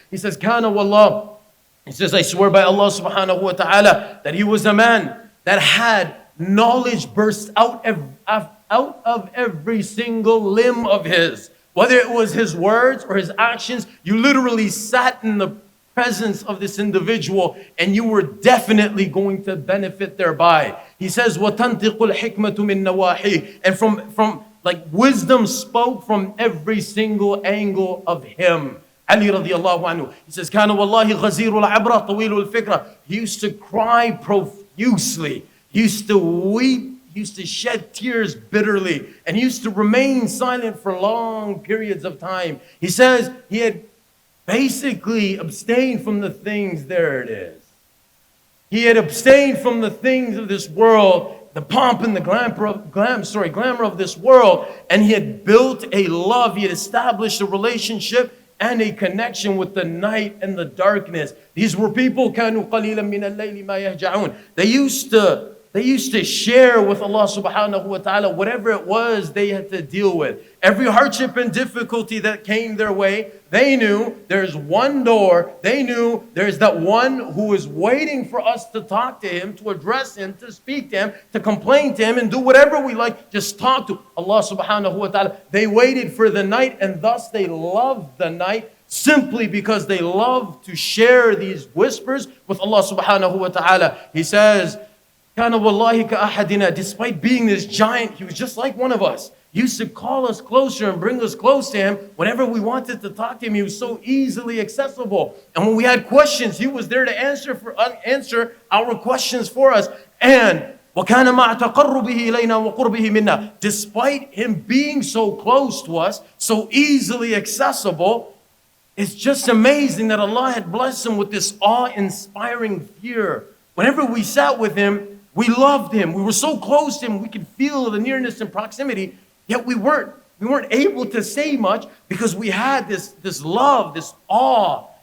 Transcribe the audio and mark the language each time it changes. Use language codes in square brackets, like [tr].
[en] He says, [ar] Kana wallah. [en] He says, I swear by Allah subhanahu wa ta'ala that he was a man that had knowledge burst out of every single limb of his. Whether it was his words or his actions, you literally sat in the presence of this individual and you were definitely going to benefit thereby. He says, [ar] وَتَنْتِقُ الْحِكْمَةُ مِنْ نَوَاحِي. [en] And from like wisdom spoke from every single angle of him. Ali radiallahu anhu. He says, [ar] كَانَ وَاللَّهِ غَزِيرُ الْعَبْرَةِ طَوِيلُ الْفِكْرَةِ. [en] He used to cry profusely. He used to weep. He used to shed tears bitterly. And he used to remain silent for long periods of time. He says he had basically abstained from the things, there it is. He had abstained from the things of this world, the pomp and the glamour of this world, and he had built a love, he had established a relationship and a connection with the night and the darkness. These were people, [ar] كانوا قليلا من الليل ما يهجعون. [en] They used to share with Allah subhanahu wa ta'ala whatever it was they had to deal with. Every hardship and difficulty that came their way, they knew there's one door. They knew there's that one who is waiting for us to talk to him, to address him, to speak to him, to complain to him, and do whatever we like. Just talk to Allah subhanahu wa ta'ala. They waited for the night, and thus they loved the night simply because they loved to share these whispers with Allah subhanahu wa ta'ala. He says, [ar] كَانَ وَاللَّهِ كَأَحَدِنَا. [en] Despite being this giant, he was just like one of us. He used to call us closer and bring us close to him. Whenever we wanted to talk to him, he was so easily accessible. And when we had questions, he was there to answer our questions for us. And [ar] وَكَانَ مَعَ تَقَرُّبِهِ إِلَيْنَا وَقُرْبِهِ مِنَّا. [en] Despite him being so close to us, so easily accessible, it's just amazing that Allah had blessed him with this awe-inspiring fear. Whenever we sat with him, we loved him. We were so close to him, we could feel the nearness and proximity, yet we weren't able to say much because we had this love, this awe.